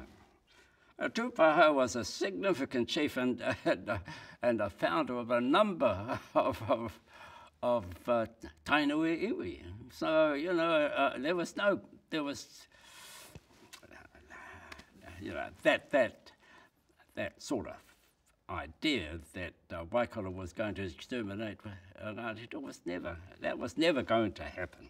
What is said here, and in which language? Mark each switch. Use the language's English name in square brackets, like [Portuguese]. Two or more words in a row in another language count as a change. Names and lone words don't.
[English] Tūpahu was a significant chief and a founder of a number of tainui iwi. So, there was that sort of idea that Waikato was going to exterminate Ngāti Toa was never going to happen.